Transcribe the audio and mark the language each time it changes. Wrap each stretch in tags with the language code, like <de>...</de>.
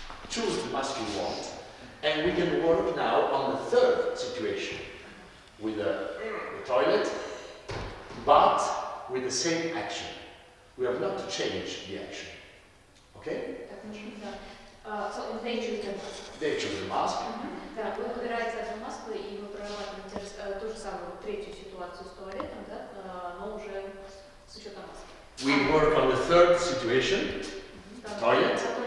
<en>Choose the mask you want. And we can work now on the third situation with the toilet, but with the same action. We have not to change the action. Okay? So they choose the mask. They choose the mask.</en> <ru>Да, вы выбираете одну маску и вы прорабатываете ту же самую третью ситуацию с туалетом, да, но уже с учетом маски.</ru> <en>We work on the third situation, toilet.</en>